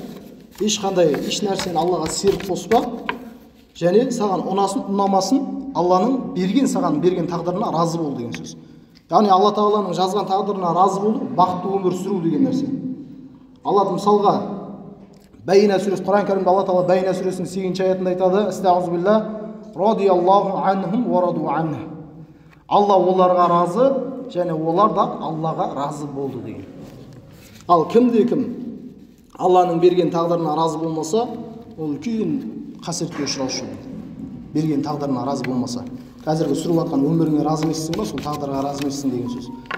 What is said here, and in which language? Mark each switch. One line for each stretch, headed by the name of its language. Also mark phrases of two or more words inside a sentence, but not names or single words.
Kazakh: Ешқандай еш нәрсені Аллаға серік қоспа. Және саған ұнасын, ұнамасын, Алланың саған берген тағдырына разы бол деген сөз. Яғни Алла Тағаланың жазған тағдырына разы болу, бақытты өмір сүру деген нәрсе. Алла мысалға Бәйна сүресі, Құран кәрімде Алла Тағала Бәйна сүресінің 8-ші аятында айтады:
Arabic: "أستغفر الله رضي الله عنهم ورضوا عنه."
Kazakh: Алла оларға разы, және олар да Аллаға разы болды деген. Ал кім Алланың берген тағдырына разы болмаса, ол үлкен қасіретке ұшыраушы. Берген тағдырына разы болмаса, қазіргі сүріп жатқан өміріңе разы емессің ба, сол тағдырға разы емессің деген сөз.